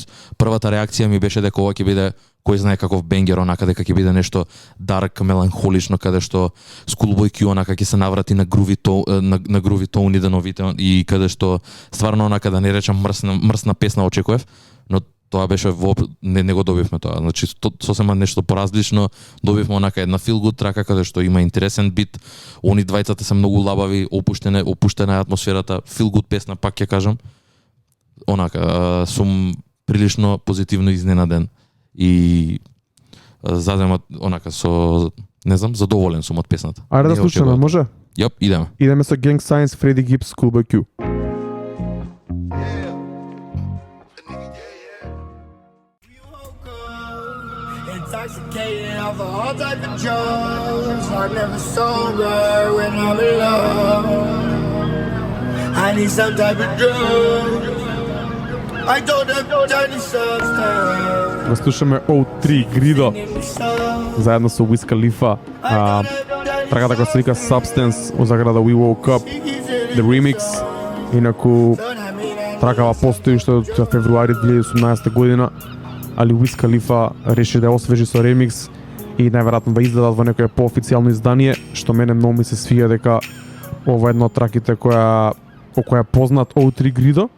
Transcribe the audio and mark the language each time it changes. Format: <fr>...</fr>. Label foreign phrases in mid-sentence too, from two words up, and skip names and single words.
<mk>Првата реакција ми беше дека ова ќе биде кој знае каков бенгер, онака дека ќе биде нешто дарк, меланхолично, каде што Schoolboy Q онака ќе се наврати на груви тоуни деновите и каде што стварно онака да не речам мрсна песна очекував, но тоа беше не го добивме тоа. Значи сосема нешто поразлично, добивме онака една</mk> <en>feel good</en> <mk>трака каде што има интересен бит. Они двајцата се многу лабави, опуштена е атмосферата,</mk> <en>feel good</en> <mk>песна, пак ќе кажам. Онака, сум прилично позитивно изненаден и заземат онака со, не знам, задоволен сум од песната. Ајде да слушаме, може? Јап, идеме. Идеме со Gang Signs, Фреди Гибс, Schoolboy Q.</mk> <en>Intoxicated off of all type of drugs. I'm never sober when I'm alone. I need some type of drug. I told them turn the substance.</en> <mk>Да слушаме O3 Гридо заедно со Wiz Khalifa. Траката која се вика Substance од заграда We Woke Up, The Remix. Инаку тракава постои уште од февруари 2018 година, али Wiz Khalifa реши да ја освежи со ремикс и најверојатно да издадат во некое поофицијално издание, што мене многу ми се свија дека ова е една од траките која е познат O3 Гридо.</mk>